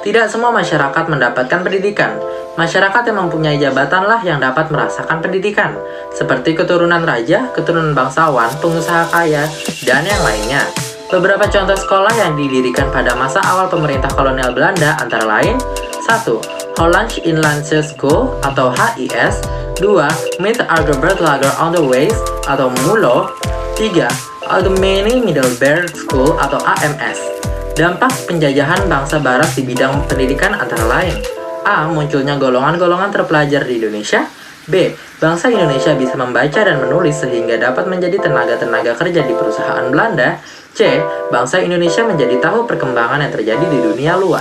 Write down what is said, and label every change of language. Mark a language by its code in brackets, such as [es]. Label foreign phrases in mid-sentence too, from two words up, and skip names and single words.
[id] Tidak semua masyarakat mendapatkan pendidikan. Masyarakat yang mempunyai jabatanlah yang dapat merasakan pendidikan, seperti keturunan raja, keturunan bangsawan, pengusaha kaya, dan yang lainnya. Beberapa contoh sekolah yang didirikan pada masa awal pemerintah kolonial Belanda antara lain: 1. Hollands Inlandse School atau HIS. 2. Met Algebert Lager Onderwijs atau MULO. 3. Algemene Middelbare School atau AMS. Dampak penjajahan bangsa barat di bidang pendidikan antara lain: A. Munculnya golongan-golongan terpelajar di Indonesia. B. Bangsa Indonesia bisa membaca dan menulis sehingga dapat menjadi tenaga-tenaga kerja di perusahaan Belanda. C. Bangsa Indonesia menjadi tahu perkembangan yang terjadi di dunia luar.